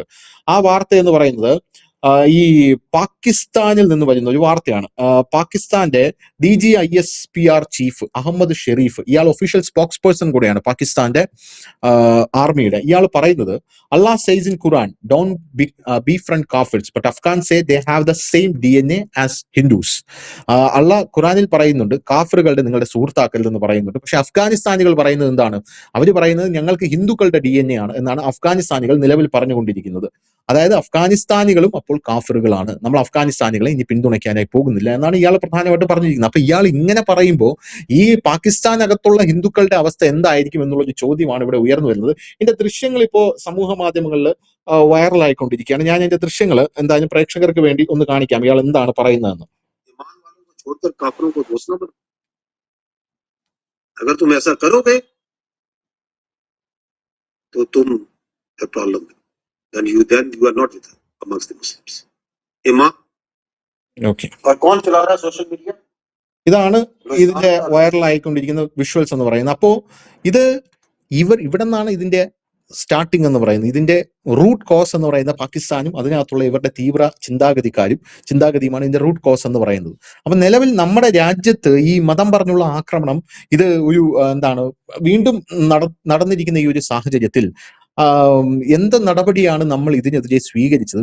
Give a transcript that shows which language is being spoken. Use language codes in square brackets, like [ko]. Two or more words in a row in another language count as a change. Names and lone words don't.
[ml] ആ വാർത്ത എന്ന് പറയുന്നത് ഈ പാകിസ്ഥാനിൽ നിന്ന് വരുന്ന ഒരു വാർത്തയാണ്. പാകിസ്ഥാന്റെ DGISPR ചീഫ് അഹമ്മദ് ഷെരീഫ്, ഇയാൾ [en] official spokes person [ml] കൂടെയാണ് പാകിസ്ഥാന്റെ ആർമിയുടെ. ഇയാൾ പറയുന്നത്, [en] Allah says in Quran don't befriend kafirs but Afghan say they have the same DNA as Hindus. [ml] അള്ളാഹ് ഖുർആനിൽ പറയുന്നുണ്ട് കാഫിറുകളുടെ നിങ്ങളുടെ സുഹൃത്താക്കൽ എന്ന് പറയുന്നുണ്ട്. പക്ഷെ അഫ്ഗാനിസ്ഥാനികൾ പറയുന്നത് എന്താണ്? അവർ പറയുന്നത് ഞങ്ങൾക്ക് ഹിന്ദുക്കളുടെ DNA ആണ് എന്നാണ് അഫ്ഗാനിസ്ഥാനികൾ നിലവിൽ പറഞ്ഞുകൊണ്ടിരിക്കുന്നത്. അതായത് അഫ്ഗാനിസ്ഥാനികളും അപ്പോൾ കാഫിറുകളാണ്, നമ്മൾ അഫ്ഗാനിസ്ഥാനികളെ ഇനി പിന്തുണയ്ക്കാനായി പോകുന്നില്ല എന്നാണ് ഇയാൾ പ്രധാനമായിട്ടും പറഞ്ഞിരിക്കുന്നത്. അപ്പൊ ഇയാൾ ഇങ്ങനെ പറയുമ്പോൾ ഈ പാകിസ്ഥാനകത്തുള്ള ഹിന്ദുക്കളുടെ അവസ്ഥ എന്തായിരിക്കും എന്നുള്ളൊരു ചോദ്യമാണ് ഇവിടെ ഉയർന്നു വരുന്നത്. ഇതിന്റെ ദൃശ്യങ്ങൾ ഇപ്പോൾ സമൂഹ മാധ്യമങ്ങളിൽ വൈറലായിക്കൊണ്ടിരിക്കുകയാണ്. ഞാൻ ഇതിന്റെ ദൃശ്യങ്ങൾ എന്തായാലും പ്രേക്ഷകർക്ക് വേണ്ടി ഒന്ന് കാണിക്കാം, ഇയാൾ എന്താണ് പറയുന്നതെന്ന്. [hi] अगर तुम ऐसा करोगे तो तुम [en] a problem, then you are not with amongst the Muslims. Imam. Okay. [hi] और कौन चला रहा है [en] social media? [ml] ഇതാണ് ഇതിന്റെ വൈറലായിക്കൊണ്ടിരിക്കുന്ന വിഷ്വൽസ് എന്ന് പറയുന്നത്. അപ്പോ ഇത് ഇവിടെ നിന്നാണ് ഇതിന്റെ സ്റ്റാർട്ടിങ് എന്ന് പറയുന്നത്. ഇതിന്റെ [en] root cause [ml] എന്ന് പറയുന്ന പാകിസ്ഥാനും അതിനകത്തുള്ള ഇവരുടെ തീവ്ര ചിന്താഗതിയുമാണ് ഇതിന്റെ [en] root cause [ml] എന്ന് പറയുന്നത്. അപ്പൊ നിലവിൽ നമ്മുടെ രാജ്യത്ത് ഈ മതം പറഞ്ഞുള്ള ആക്രമണം ഇത് ഒരു വീണ്ടും നടന്നിരിക്കുന്ന ഈ ഒരു സാഹചര്യത്തിൽ എന്ത് നടപടിയാണ് നമ്മൾ ഇതിനെതിരെ സ്വീകരിച്ചത്?